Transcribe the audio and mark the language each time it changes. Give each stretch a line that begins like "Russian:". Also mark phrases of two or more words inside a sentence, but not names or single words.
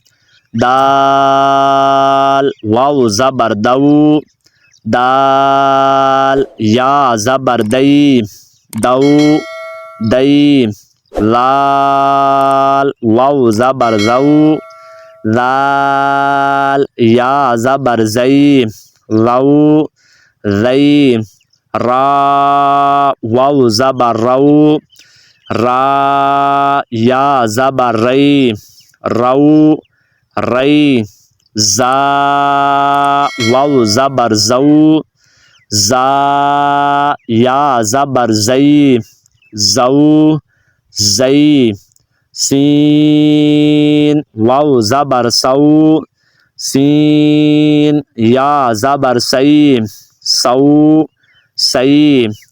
Urdu: دال واؤ زبر دؤ، دال یا زبر دئی، دؤ دئی. لال واؤ زبر زؤ، لال یا زبر زئی، لؤ زئی. را واؤ زبر رؤ، را یا زبر رئی، رؤ رئی. زا واؤ زبر زؤ، زا یا زبر زئی، زؤ زئی. سین واؤ زبر سؤ، سین یا زبر سئی، سؤ سئی.